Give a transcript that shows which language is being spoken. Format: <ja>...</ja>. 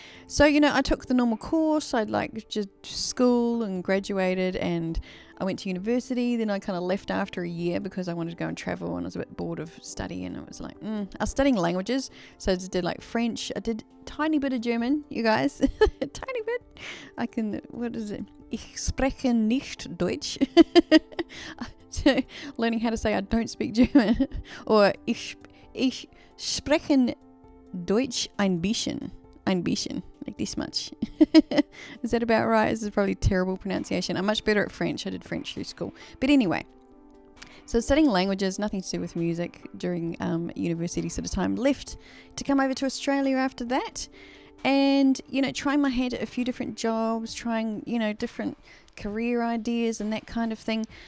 <en>So, I took the normal course. I'd like just school and graduated, and I went to university. Then I kind of left after a year because I wanted to go and travel, and I was a bit bored of study, and it was like, I was studying languages. So I just did like French. I did a tiny bit of German, you guys, a tiny bit. What is it?</en> <de>Ich spreche nicht Deutsch.</de> <en>So learning how to say I don't speak German.</en> <de>Or ich spreche Deutsch ein bisschen. Ein bisschen.</de> <en>Like this much. Is that about right? This is probably terrible pronunciation. I'm much better at French. I did French through school. But anyway. So studying languages, nothing to do with music during university sort of time. Left to come over to Australia after that. And, trying my hand at a few different jobs, trying, different career ideas and that kind of thing.</en>